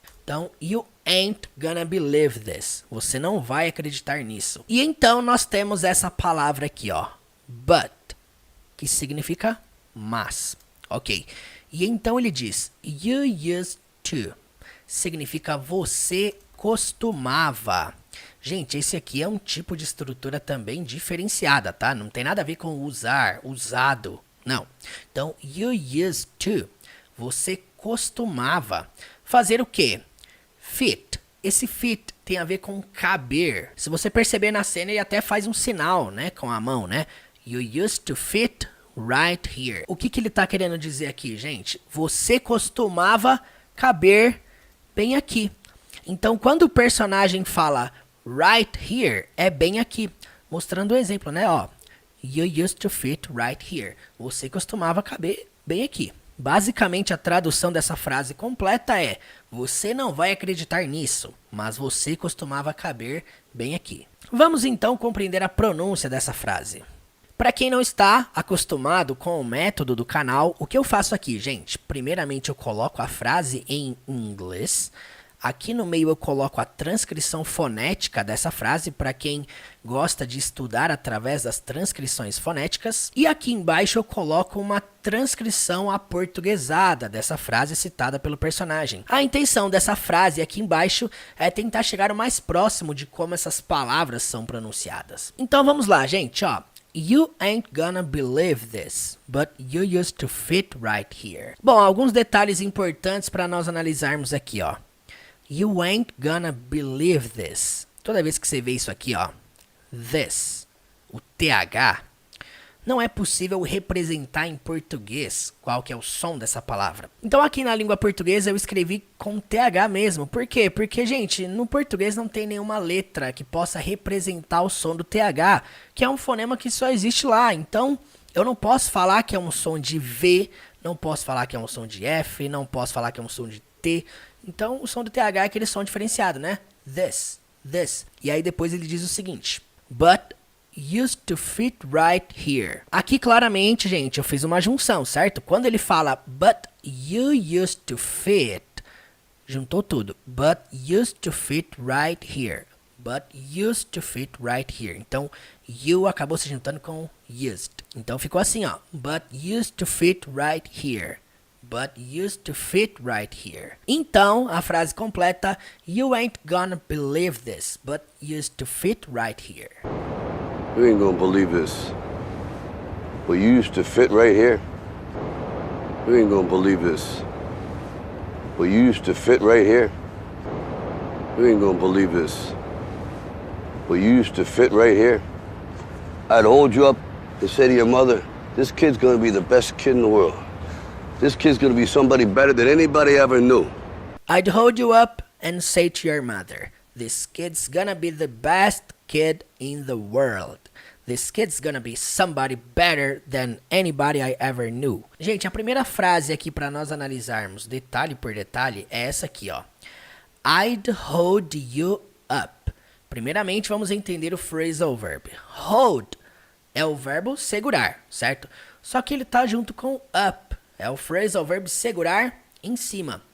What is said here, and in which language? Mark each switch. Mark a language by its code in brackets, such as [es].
[en] Então, you ain't gonna believe this. [pt] Você não vai acreditar nisso. E então nós temos essa palavra aqui, ó. But, que significa mas. Ok. E então ele diz, [en] you used to. [pt] Significa você costumava. Gente, esse aqui é um tipo de estrutura também diferenciada, tá? Não tem nada a ver com usar, usado. Não. Então, [en] you used to. [pt] Você costumava. Fazer o quê? Fit. Esse fit tem a ver com caber. Se você perceber na cena, ele até faz um sinal, né? Com a mão, né? [en] You used to fit right here. [pt] O que ele tá querendo dizer aqui, gente? Você costumava caber bem aqui. Então, quando o personagem fala [en] right here, [pt] é bem aqui. Mostrando o exemplo, né? [en] Ó, you used to fit right here. [pt] Você costumava caber bem aqui. Basicamente, a tradução dessa frase completa é: você não vai acreditar nisso, mas você costumava caber bem aqui. Vamos então compreender a pronúncia dessa frase. Para quem não está acostumado com o método do canal, o que eu faço aqui, gente? Primeiramente, eu coloco a frase em inglês. Aqui no meio eu coloco a transcrição fonética dessa frase para quem gosta de estudar através das transcrições fonéticas. E aqui embaixo eu coloco uma transcrição aportuguesada dessa frase citada pelo personagem. A intenção dessa frase aqui embaixo é tentar chegar o mais próximo de como essas palavras são pronunciadas. Então vamos lá, gente, ó. [en] You ain't gonna believe this, but you used to fit right here. [pt] Bom, alguns detalhes importantes para nós analisarmos aqui, ó. [en] You ain't gonna believe this. [pt] Toda vez que você vê isso aqui, ó, this, o TH, não é possível representar em português qual que é o som dessa palavra. Então aqui na língua portuguesa eu escrevi com TH mesmo. Por quê? Porque, gente, no português não tem nenhuma letra que possa representar o som do TH, que é um fonema que só existe lá. Então eu não posso falar que é um som de V, não posso falar que é um som de F, não posso falar que é um som de T. Então, o som do TH é aquele som diferenciado, né? [en] This, this. [pt] E aí depois ele diz o seguinte. [en] But used to fit right here. [pt] Aqui claramente, gente, eu fiz uma junção, certo? Quando ele fala [en] but you used to fit, [pt] juntou tudo. [en] But used to fit right here. But used to fit right here. [pt] Então, you acabou se juntando com used. Então, ficou assim, ó. [en] But used to fit right here. but used to fit right here. [pt] Então, a frase completa, [en] you ain't gonna believe this, but used to fit right here. You ain't gonna believe this, but you used to fit right here. You ain't gonna believe this, but you used to fit right here. You ain't gonna believe this, but you used to fit right here. I'd hold you up and say to your mother, this kid's gonna be the best kid in the world. This kid's gonna be somebody better than anybody ever knew. I'd hold you up and say to your mother, this kid's gonna be the best kid in the world. This kid's gonna be somebody better than anybody I ever knew. [pt] Gente, a primeira frase aqui para nós analisarmos detalhe por detalhe é essa aqui, ó. [en] I'd hold you up. [pt] Primeiramente, vamos entender o phrasal verb. Hold é o verbo segurar, certo? Só que ele tá junto com up. É o phrasal verb segurar em cima.